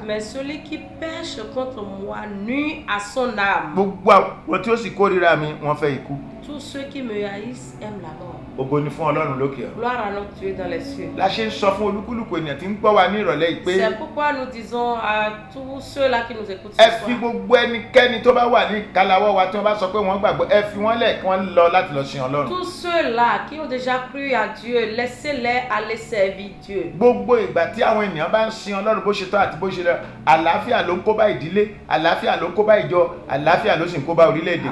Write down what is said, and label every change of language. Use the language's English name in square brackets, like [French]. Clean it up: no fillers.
[French] Mais celui qui pêche contre moi nuit à son âme. [Yoruba] Gbogbo àwọn tí ó sì kórìíra mi wọ́n fẹ́ ikú. [French] Tous ceux qui me haïssent aiment la mort. [Yoruba] Ògo ni fún Ọlọ́run lókè ọ̀run. [French] Gloire à notre Dieu dans les cieux. [Yoruba] La ṣe ń sọ fún olúkúlùkù ènìyàn tí ń gbọ́ wa ní ìrọ̀lẹ́ yìí pé [French] C'est pourquoi nous disons à tous ceux-là qui nous écoutent [Yoruba] ẹ [French] ce [Yoruba] fi [French] soir, [Yoruba] gbogbo ẹnikẹ́ni tó bá wà ní ìkáláwọ́ wa tí wọ́n bá sọ pé wọ́n gbàgbọ́ ẹ fi wọ́n lẹ̀ kí wọ́n lọ láti lọ sin Ọlọ́run. [French] tous ceux-là qui ont déjà cru à Dieu, laissez-les aller servir Dieu. [Yoruba] Gbogbo ìgbà tí àwọn ènìyàn bá ń sin Ọlọ́run bó ṣe tọ́ àti bó ṣe lọ àlàáfíà ló ń kó bá ìdílé, àlàáfíà ló ń kó bá ìjọ, àlàáfíà ló sì ń kó bá orílẹ̀-èdè.